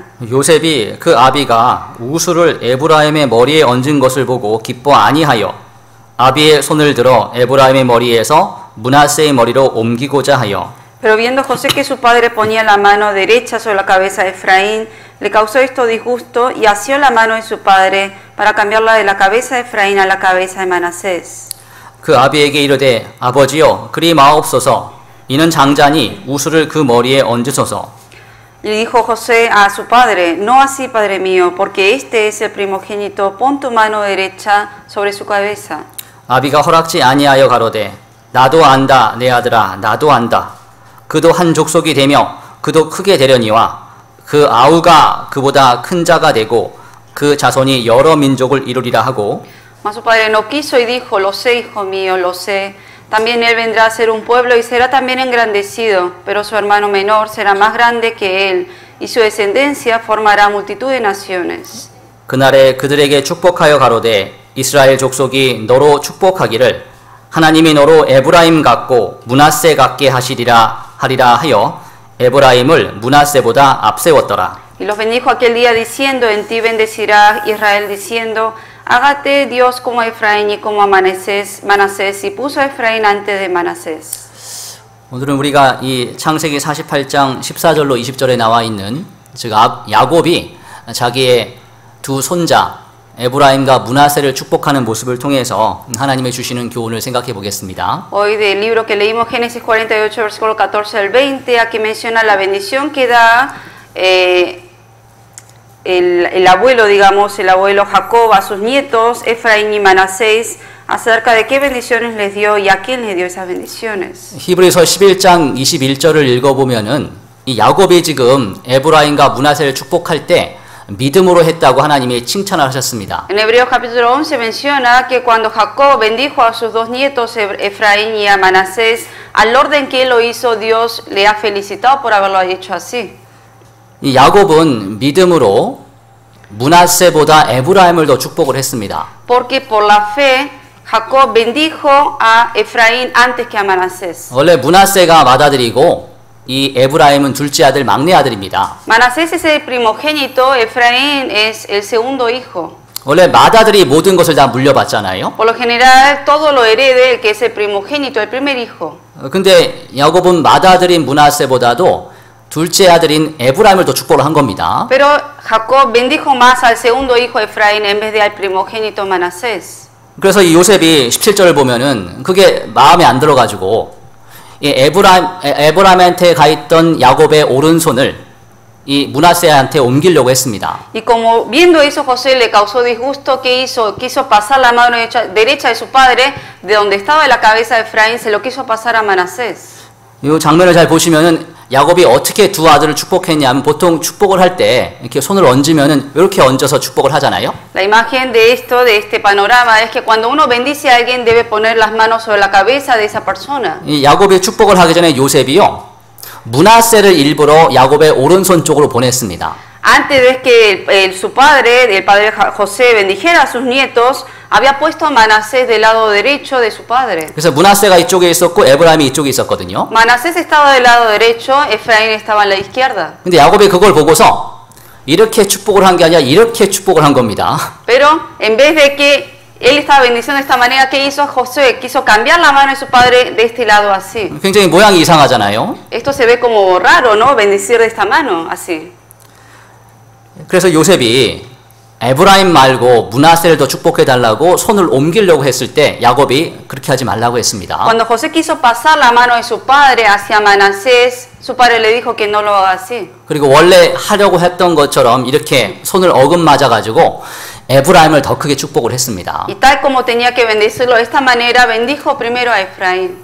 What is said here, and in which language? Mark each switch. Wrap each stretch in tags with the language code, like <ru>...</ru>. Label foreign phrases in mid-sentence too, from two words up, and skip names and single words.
<ko>요셉이 그 아비가 우수를 에브라임의 머리에 얹은 것을 보고 기뻐 아니하여 아비의 손을 들어 에브라임의 머리에서 므낫세의 머리로 옮기고자 하여</ko> <es>Pero viendo José que su padre ponía la mano derecha sobre la cabeza de Efraín, le causó esto disgusto y asió la mano de su padre para cambiarla de la cabeza de Efraín a la cabeza de Manasés.</es> <ko>그 아비에게 이르되 아버지여 그리 마옵소서 이는 장자니 우수를 그 머리에 얹으소서.</ko> <es>Y dijo José a su padre, no así, padre mío, porque este es el primogénito, pon tu mano derecha sobre su cabeza.</es> <ko>아비가 허락지 아니하여 가로되 나도 안다 내 아들아 나도 안다. 그도 한 족속이 되며 그도 크게 되려니와 그 아우가 그보다 큰 자가 되고 그 자손이 여러 민족을 이루리라 하고</ko> <es>Mas su padre no quiso y dijo, lo sé, hijo mío, lo sé. También él vendrá a ser un pueblo y será también engrandecido, pero su hermano menor será más grande que él, y su descendencia formará multitud de naciones.</es> <ko>그날에 그들에게 축복하여 가로되 이스라엘 족속이 너로 축복하기를 하나님이 너로 에브라임 같고 므낫세 같게 하리라 하여 에브라임을 므낫세보다 앞세웠더라.</ko> <es>Y los bendijo aquel día diciendo, en ti bendecirá Israel diciendo, hágate Dios como a Efraín y como a Manasés, y puso a Efraín antes de Manasés.</es> <ko>오늘은 우리가 이 창세기 48장 14절로 20절에 나와 있는 즉 야곱이 자기의 두 손자 에브라임과 므낫세를 축복하는 모습을 통해서 하나님의 주시는 교훈을 생각해 보겠습니다.</ko> <es>Hoy del libro que leímos Génesis 48 versículo 14 al 20, aquí menciona la bendición que da el abuelo, digamos, el abuelo Jacob a sus nietos Efraín y Manasés, acerca de qué bendiciones les dio y a quién les dio esas bendiciones.</es> <ko>히브리서 11장 21절을 읽어보면은 이 야곱이 지금 에브라임과 므낫세를 축복할 때 믿음으로 했다고 하나님이 칭찬을 하셨습니다.</ko> <es>En Hebreos capítulo 11 menciona que cuando Jacob bendijo a sus dos nietos Efraín y a Manasés, al orden que él lo hizo, Dios le ha felicitado por haberlo hecho así.</es> <ko>이 야곱은 믿음으로 므낫세보다 에브라임을 더 축복을 했습니다.</ko> <es>Porque por la fe Jacob bendijo a Efraín antes que a Manasés.</es> <ko>원래 므낫세가 맏아들이고 이 에브라임은 둘째 아들 막내 아들입니다.</ko> <es>Manasés es el primogénito, Efraín es el segundo hijo.</es> <ko>원래 맏아들이 모든 것을 다 물려받잖아요.</ko> <es>Por lo general todo lo herede el que es el primogénito, el primer hijo.</es> <ko>근데 야곱은 맏아들인 므낫세보다도 둘째 아들인 에브라임을 더 축복을 한 겁니다.</ko> <es>Pero Jacob bendijo más al segundo hijo Efraín en vez de al primogénito Manasés.</es> <ko>그래서 이 요셉이 17절을 보면은 그게 마음에 안 들어가지고 이 에브라임한테 가 있던 야곱의 오른손을 이 므낫세한테 옮기려고 했습니다.</ko> <es>Y como viendo eso José le causó disgusto, ¿qué hizo? Quiso pasar la mano derecha de su padre, de donde estaba la cabeza de Efraín, se lo quiso pasar a Manasés.</es> <ko>이 장면을 잘 보시면은 야곱이 어떻게 두 아들을 축복했냐면 보통 축복을 할 때 이렇게 손을 얹으면은 이렇게 얹어서 축복을 하잖아요.</ko> <es>La imagen de esto, de este panorama, es que cuando uno bendice a alguien debe poner las manos sobre la cabeza de esa persona.</es> <ko>이 야곱이 축복을 하기 전에 요셉이요 므낫세를 일부러 야곱의 오른손 쪽으로 보냈습니다.</ko> <es>Antes de que su padre, el padre José, bendijera a sus nietos, había puesto a Manasés del lado derecho de su padre.</es> <ko>그래서 므낫세가 이쪽에 있었고 에브라임이 이쪽에 있었거든요.</ko> <es>Manasés estaba del lado derecho, Efraín estaba en la izquierda.</es> <ko>근데 야곱이 그걸 보고서 이렇게 축복을 한 게 아니라 이렇게 축복을 한 겁니다.</ko> <es>Pero en vez de que él estaba bendiciendo de esta manera, ¿qué hizo José? Quiso cambiar la mano de su padre de este lado así.</es> <ko>굉장히 모양이 이상하잖아요.</ko> <es>Esto se ve como raro, ¿no? Bendecir de esta mano, así.</es> <ko>그래서 요셉이 에브라임 말고 므낫세를 더 축복해 달라고 손을 옮기려고 했을 때 야곱이 그렇게 하지 말라고 했습니다.</ko> <es>Cuando José quiso pasar la mano de su padre hacia Manasés, su padre le dijo que no lo haga así.</es> <ko>그리고 원래 하려고 했던 것처럼 이렇게 손을 어긋맞아 가지고 에브라임을 더 크게 축복을 했습니다.</ko> <es>Y tal como tenía que bendecirlo de esta manera, bendijo primero a Efraín.</es>